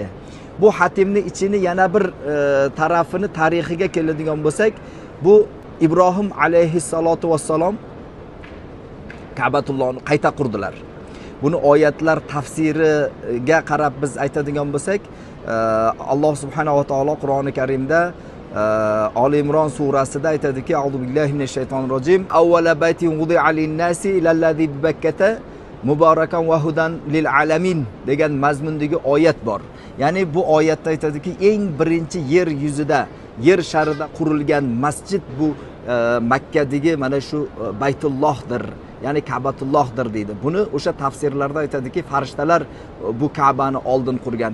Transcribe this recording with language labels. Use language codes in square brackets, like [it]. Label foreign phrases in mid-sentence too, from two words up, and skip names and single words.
[uz] Bu Hatimni ichini yana bir tarafini, tarixiga keladigan bo'lsak, bu Ibrohim [ar] عليه الصلاة والسلام [uz] Ka'batullohni qayta qurdilar. Buni oyatlar tafsiriga qarab biz aytadigan bo'lsak, Alloh [ar] سبحانه وتعالى [uz] Qur'oni Karimda Ali Imron surasida aytadiki, [ar] أعوذ بالله من الشيطان الرجيم. أول بيت وضع للناس للذي ببكة مباركا وهدى للعالمين [uz] degan mazmundagi oyat bor. Ya'ni bu oyatda aytadiki, eng birinchi yer yuzida, yer sharida qurilgan masjid bu Makkadagi mana shu Baytullohdir. Ya'ni Ka'batullohdir deydi. Buni o'sha tafsirlarda aytadiki, farishtalar bu Ka'bani oldin qurgan.